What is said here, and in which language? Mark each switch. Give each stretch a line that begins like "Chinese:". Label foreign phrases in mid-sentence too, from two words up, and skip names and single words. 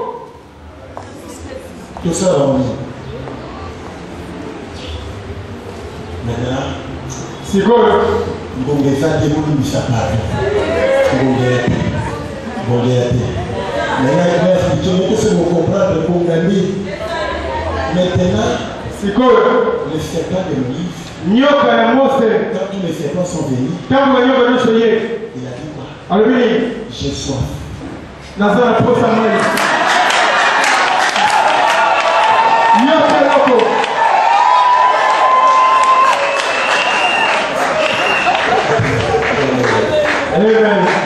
French: Tout ça va venir. Maintenant, c'est quoi? Vous avez fait des boules de sapin. Vous avez fait. Maintenant, tu me comprendre pour gagner. Maintenant, c'est quoi? Les serpents de Moïse.
Lingala: Nyoka ya Mose.
French: Quand tous les serpents sont venus, il a dit quoi? Alors oui, j'ai soif.
Lingala: Nazara posa mai. Nyoka loko.
French: Amen.